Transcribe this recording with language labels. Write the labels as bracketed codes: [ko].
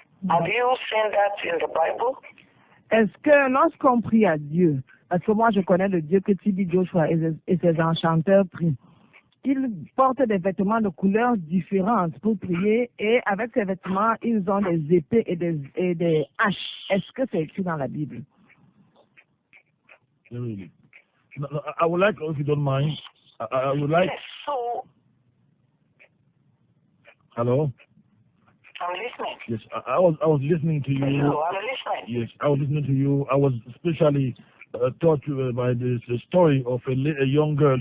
[en] Have you seen that in the Bible? [fr] Est-ce que lorsqu'on prie à Dieu, parce que moi je connais le Dieu que T.B Joshua et ses enchanteurs prient, ils portent des vêtements de couleurs différentes pour prier et avec ces vêtements, ils ont des épées et des haches. Est-ce que c'est écrit dans la Bible? [en] Really? No, I would like, if you don't mind, I would like... Yes, so... Hello? I'm listening. Yes, I was listening to you. Hello, I'm listening. Yes, I was listening to you. I was especially taught by the story of a young girl.